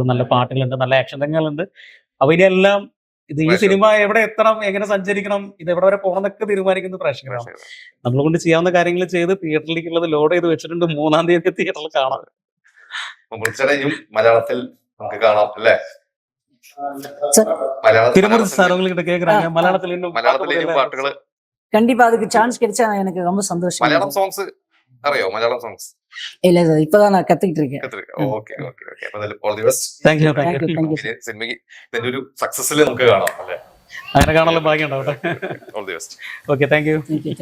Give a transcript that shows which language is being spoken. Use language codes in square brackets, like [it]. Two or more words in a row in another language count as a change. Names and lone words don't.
[ml] നല്ല പാട്ടുകളുണ്ട്, നല്ല ആക്ഷൻ രംഗങ്ങളുണ്ട്. അപ്പൊ ഇനിയെല്ലാം ഇത് ഈ സിനിമ എവിടെ എത്തണം, എങ്ങനെ സഞ്ചരിക്കണം, ഇത് എവിടെ വരെ പോകണം എന്നൊക്കെ തീരുമാനിക്കുന്ന പ്രേക്ഷകരാണ്. നമ്മളെ കൊണ്ട് ചെയ്യാവുന്ന കാര്യങ്ങൾ ചെയ്ത് തിയേറ്ററിലേക്കുള്ളത് ലോഡ് ചെയ്ത് വെച്ചിട്ടുണ്ട്. 3-ാം തീയതി തിയേറ്ററിൽ കാണാം. മലയാളത്തിൽ നമുക്ക് കാണാം അല്ലേ? [ta] திருமுறை சாரவங்ககிட்ட கேக்குறாங்க மலையாளத்துல இன்னும் பாட்டுகள். கண்டிப்பா அதுக்கு சான்ஸ் கிடைச்சா எனக்கு ரொம்ப சந்தோஷம். [ml] மலையாளம் சாங்ஸ் അറിയോ? മലയാളം സോങ്സ് ഇല്ല സാർ, ഇപ്പഴാണ് ഞാൻ കത്തിട്ട് இருக்கேன். [en] okay okay okay. അപ്പോൾ all the best. thank you. [ml] സിനിമയ്ക്ക് ഇതിന്റെ ഒരു സക്സസിൽ നമുക്ക് കാണാം അല്ലേ? അങ്ങനെ കാണാനുള്ള ഭാഗ്യം ഉണ്ടാവട്ടെ. [en] all the best. okay, thank you.